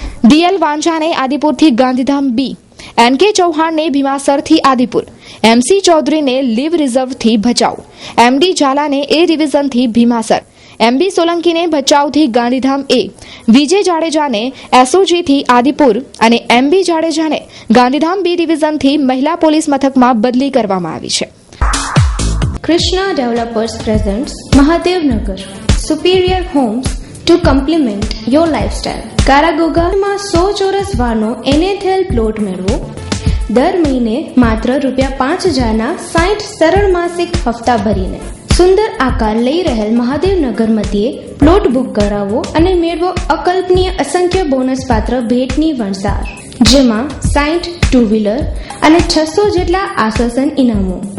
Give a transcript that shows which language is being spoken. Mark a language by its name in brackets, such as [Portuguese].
[Gujarati] DL વાંઝાને આદિપુરથી Gandhidham B, NK ચૌહાણને ભીમાસરથી Adipur, MC ચૌધરીને leave રિઝર્વથી Bhachau, MD ઝાલાને A ડિવિઝનથી Bhimasar, MB સોલંકીને ભચાઉથી Gandhidham A, વિજય જાડેજાને SOGથી આદિપુર અને MB જાડેજાને Gandhidham B ડિવિઝનથી મહિલા police મથકમાં બદલી કરવામાં આવી છે. [English] Krishna Developers presents Mahadev Superior Homes to complement your lifestyle. [Gujarati] કારાગોગામાં 100 ચોરસ વારનો NATL પ્લોટ મેળવો. દર મહિને માત્ર ₹5,000ના 60 સરળ માસિક હપ્તા ભરીને સુંદર આકાર લઈ રહેલ મહાદેવનગર મધ્યે પ્લોટ બુક કરાવો અને મેળવો અકલ્પનીય અસંખ્ય બોનસ પાત્ર ભેટની વણસાર, જેમાં 60 ટુ વ્હીલર અને 600 જેટલા આશ્વાસન ઇનામો.